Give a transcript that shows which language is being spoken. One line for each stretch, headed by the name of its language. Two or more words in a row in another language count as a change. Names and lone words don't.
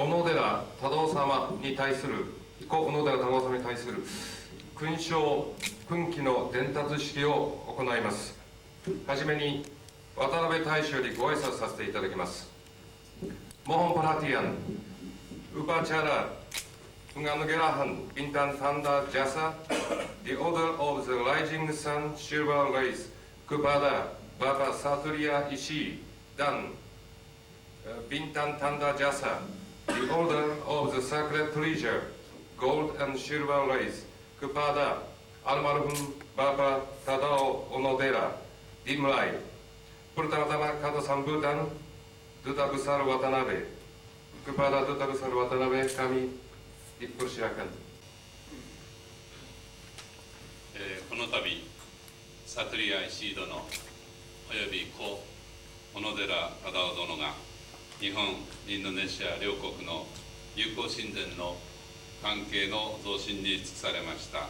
Japanese: 野寺忠夫様に対する故小野寺忠夫様に対する勲章勲旗の伝達式を行います。はじめに渡辺大使よりご挨拶させていただきます
Indonesian: 。Mohon perhatian, upacara penganugerahan bintang tanda jasa the Order of the Rising Sun Silver Race kepada Bapak Satria Ishii dan bintang tanda jasa the Order of the Sacred Treasure Gold and Silver Race kepada almarhum Bapak Tadao Onodera dimulai. Pertama-tama kata sambutan Duta Besar Watanabe, kepada Duta Besar Watanabe kami dipersilakan.
Japanese: この度サトリア石井殿および故小野寺忠夫殿が日本インドネシア両国の友好親善の関係の増進に尽くされました。